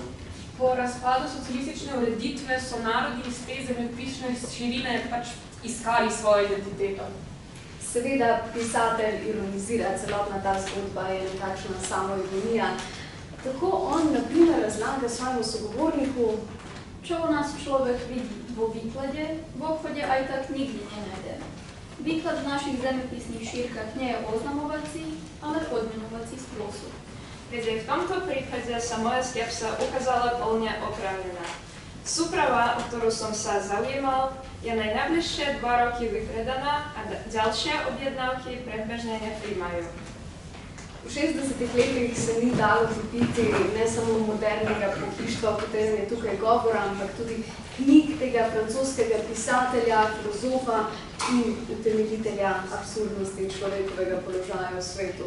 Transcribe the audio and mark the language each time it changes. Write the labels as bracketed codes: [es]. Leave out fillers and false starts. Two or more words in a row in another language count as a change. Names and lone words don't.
[sl] Po razpadu socialistične ureditve so narodi iz te zemljepisne širine pač iskali svojo identiteto. Seveda pisatelj ironizira, celotna ta zgodba je nekakšna samoironija. Tako on, na primer, razlaga svojemu sogovorniku: [sk] Čo u nas človek vidi vo výklade, v obchode aj tak nikdy nenajde. Výklad v našich zemepisných šírkach nie je oznamovací, ale odmenovací spôsob. Ведь в tomto prípade sa moja skepsa ukázala plne oprávnená. Súprava, o ktorú som sa zaujímal, je najbližšie 2 roky vypredaná a ďalšie objednávky predbežne nepríjmajú. [sl] V 60-ih letih se ni dalo kupiti ne samo modernega pohištva, o katerem je tukaj govora, ampak tudi knjig tega francoskega pisatelja, filozofa in utemeljitelja absurdnosti človekovega položaja v svetu.